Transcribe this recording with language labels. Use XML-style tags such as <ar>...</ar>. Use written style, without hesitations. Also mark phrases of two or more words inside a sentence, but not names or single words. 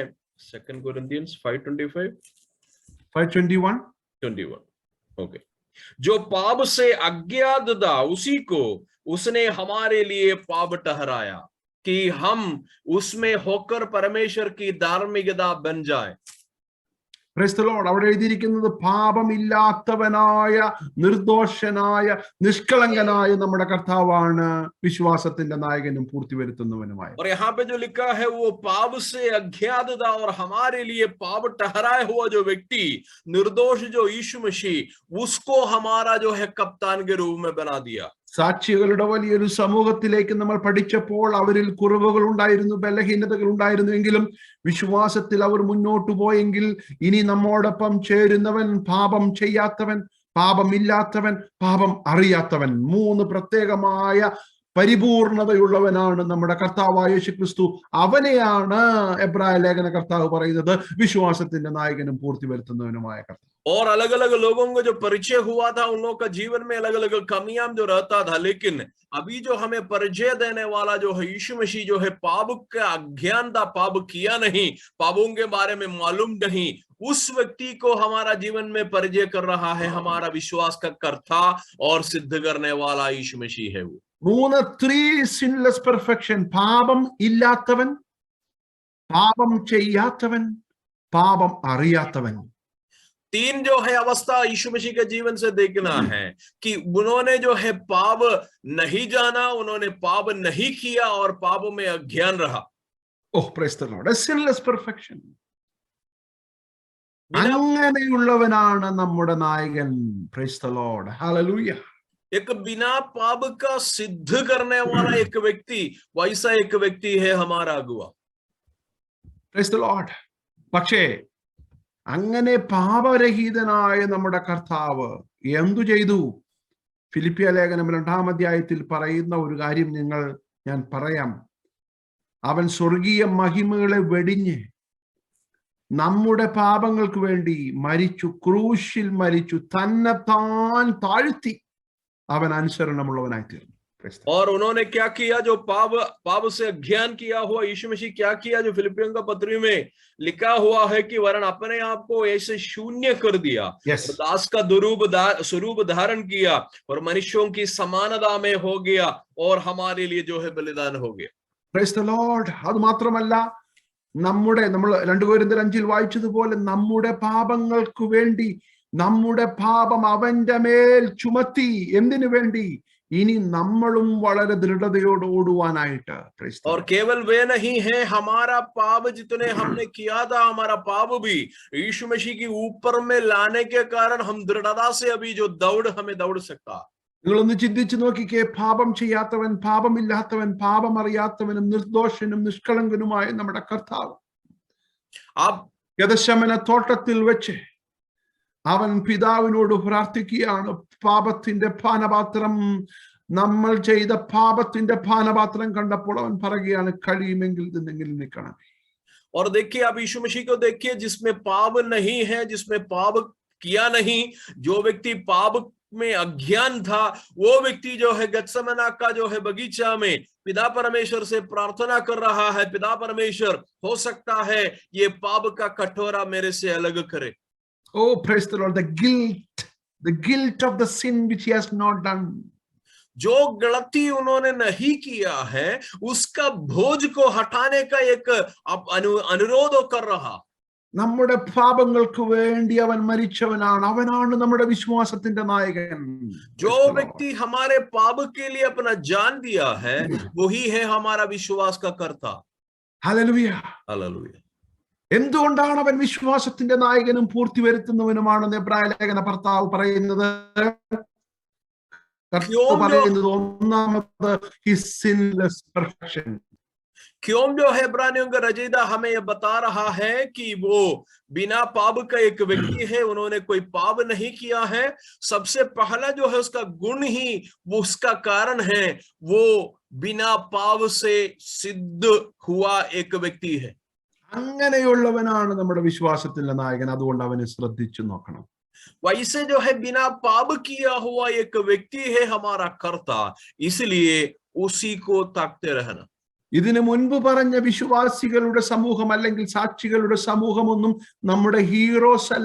<en>2 Corinthians 5:25 5:21 ओके.</en> <hi>जो पाप से अज्ञात था उसी को उसने हमारे लिए पाप ठहराया कि हम उसमें होकर परमेश्वर की धार्मिकता बन जाए.</hi> <en>Praise the Lord.</en> <ml>അവിടെ എഴുതിയിരിക്കുന്നത് പാപമില്ലാത്തവനായ, നിർദോഷനായ, നിഷ്കളങ്കനായ നമ്മുടെ കർത്താവാണ് വിശ്വാസത്തിന്റെ നായകനും പൂർത്തി വരുത്തുന്നവനുമായ.</ml> <hi>और यहाँ पे जो लिखा है वो पाप से अज्ञात था और हमारे लिए पाप ठहराया हुआ जो व्यक्ति, निर्दोष जो यीशु मसीह, उसको हमारा जो है कप्तान के रूप में बना दिया.</hi> <ml>സാക്ഷികളുടെ വലിയൊരു സമൂഹത്തിലേക്ക് നമ്മൾ പഠിച്ചപ്പോൾ അവരിൽ കുറവുകൾ ഉണ്ടായിരുന്നു, ബലഹീനതകൾ ഉണ്ടായിരുന്നുവെങ്കിലും വിശ്വാസത്തിൽ അവർ മുന്നോട്ടു പോയെങ്കിൽ ഇനി നമ്മോടൊപ്പം ചേരുന്നവൻ പാപം ചെയ്യാത്തവൻ, പാപമില്ലാത്തവൻ, പാപം അറിയാത്തവൻ, 3 പ്രത്യേകമായ പരിപൂർണതയുള്ളവനാണ് നമ്മുടെ കർത്താവായ യേശു ക്രിസ്തു. അവനെയാണ് എബ്രായ ലേഖന കർത്താവ് പറയുന്നത് വിശ്വാസത്തിന്റെ നായകനും പൂർത്തി വരുത്തുന്നവനുമായ കർത്താവ്.</ml> <hi>और अलग अलग लोगों को जो परिचय हुआ था, उन लोगों का जीवन में अलग अलग कमियां जो रहता था, लेकिन अभी जो हमें परिचय देने वाला जो है यीशु मसीह जो है पाप का अज्ञान था, पाप किया नहीं, पापों के बारे में मालूम नहीं, उस व्यक्ति को हमारा जीवन में परिचय कर रहा है हमारा विश्वास का कर्ता और सिद्ध करने वाला यीशु मसीह है. वो</hi> <en>3 sinless perfection.</en> <ml>പാപം ഇല്ലാത്തവൻ, പാപം ചെയ്യാത്തവൻ, പാപം അറിയാത്തവൻ.</ml> <hi>3 जो है अवस्था यीशु मसीह के जीवन से देखना है कि उन्होंने जो है पाप नहीं जाना, उन्होंने पाप नहीं किया और पाप में अज्ञान रहा.</hi> <en>Oh, praise the Lord. A sinless perfection.</en> <ml>അങ്ങനെയുള്ളവനാണ് നമ്മുടെ നായകൻ.</ml> <en>Praise the Lord. Hallelujah.</en> <hi>एक बिना पाप का सिद्ध करने वाला एक व्यक्ति, वैसा एक व्यक्ति है हमारा अगुआ.</hi> <en>Praise the Lord.</en> <ml>പക്ഷേ അങ്ങനെ പാപരഹിതനായ നമ്മുടെ കർത്താവ് എന്തു ചെയ്തു? ഫിലിപ്പിയ ലേഖനം 2-ാം അധ്യായത്തിൽ പറയുന്ന ഒരു കാര്യം ഞാൻ പറയാം. അവൻ സ്വർഗീയ മഹിമകളെ വെടിഞ്ഞ് നമ്മുടെ പാപങ്ങൾക്ക് വേണ്ടി മരിച്ചു, ക്രൂശിൽ മരിച്ചു, തന്നെത്താൻ താഴ്ത്തി അവൻ അനുസരണമുള്ളവനായി തീർന്നു.</ml> <hi>और उन्होंने क्या किया? जो पाप से अज्ञान किया हुआ यीशु मसीह क्या किया? जो फिलिपियों का पत्री में लिखा हुआ है कि वरन अपने आप को ऐसे शून्य कर दिया, दास का स्वरूप धारण किया और मनुष्यों की समानता में हो गया और हमारे लिए जो है बलिदान हो गया.</hi> <en>Praise the Lord.</en> <ml>അത് മാത്രമല്ല, നമ്മൾ 2 കൊരിന്ത്യർ 5-ൽ വായിച്ചതുപോലെ നമ്മുടെ പാപങ്ങൾക്ക് വേണ്ടി നമ്മുടെ പാപം അവന്റെ മേൽ ചുമത്തി. എന്തിനു വേണ്ടി? ഇനി നമ്മളും വളരെ ദൃഢതയോടെ ഓടുവാനായിട്ട്.</ml> <hi>और केवल वे नहीं है, हमारा पाप जितने हमने किया था, हमारा पाप भी यीशु मसीह की ऊपर में लाने के कारण हम दृढ़ता से अभी जो हमें दौड़ सकता.</hi> <ml>നിങ്ങളൊന്ന് ചിന്തിച്ചു നോക്കിക്കേ, പാപം ചെയ്യാത്തവൻ, പാപമില്ലാത്തവൻ, പാപം അറിയാത്തവനും നിർദോഷനും നിഷ്കളങ്കനുമായ നമ്മുടെ കർത്താവ് ഗെത്ശമന തോട്ടത്തിൽ വെച്ച് അവൻ പിതാവിനോട് പ്രാർത്ഥിക്കുകയാണ്. പാപത്തിന്റെ പാനപാത്രം, നമ്മൾ ചെയ്ത പാപത്തിന്റെ പാനപാത്രം കണ്ടപ്പോൾ അവൻ പറയുകയാണ്, കഴിയുമെങ്കിൽ നിന്നെങ്കിലും നിൽക്കണം.</ml> <hi>और देखिए, आप यीशु मसीह को देखिए, जिसमें पाप नहीं है, जिसमें पाप किया नहीं, जो व्यक्ति पाप में अज्ञान था, वो व्यक्ति जो है गेत्सेमने का जो है बगीचा में पिता परमेश्वर से प्रार्थना कर रहा है, पिता परमेश्वर, हो सकता है ये पाप का कटोरा मेरे से अलग करे.</hi> <en>Oh, praise the Lord. The guilt of the sin which he has not done.</en> <hi>जो गलती उन्होंने नहीं किया है उसका बोझ को हटाने का एक अनुरोध कर रहा।</hi> <ml>നമ്മുടെ പാപങ്ങൾക്ക് വേണ്ടി അവൻ മരിച്ചവനാണ്, അവനാണ് നമ്മുടെ വിശ്വാസത്തിന്റെ നായകൻ.</ml> <hi>जो व्यक्ति हमारे पाप के लिए अपना जान दिया है वही है हमारा विश्वास का कर्ता।</hi> <ml>ഹല്ലേലൂയ,</ml> <hi>हालेलुया।</hi> <ml>എന്തുകൊണ്ടാണ് അവൻ വിശ്വാസത്തിന്റെ നായകനും പൂർത്തി വരുത്തുന്നവനുമാണെന്ന് എബ്രായ ലേഖന ഭർത്താവ് പറയുന്നത്? ഒന്നാമത്</ml> <en>his sinless perfection.</en> <hi>क्यों जो है इब्रानियों का रचयिता हमें यह बता रहा है कि वो बिना पाप का एक व्यक्ति है, उन्होंने कोई पाप नहीं किया है। सबसे पहला जो है उसका गुण ही वो उसका कारण है, वो बिना पाप से सिद्ध हुआ एक व्यक्ति है।</hi> <ml>അങ്ങനെയുള്ളവനാണ് നമ്മുടെ വിശ്വാസത്തിന്റെ നായകൻ. അതുകൊണ്ട് അവനെ ശ്രദ്ധിച്ചു നോക്കണം.</ml> <hi>वैसे जो है बिना पाप किया हुआ एक व्यक्ति है हमारा कर्ता, इसलिए उसी को ताकते रहना।</hi> <ml>ഇതിനു മുൻപ് പറഞ്ഞ വിശ്വാസികളുടെ സമൂഹം അല്ലെങ്കിൽ സാക്ഷികളുടെ സമൂഹമൊന്നും നമ്മുടെ ഹീറോസ് അല്ല.</ml>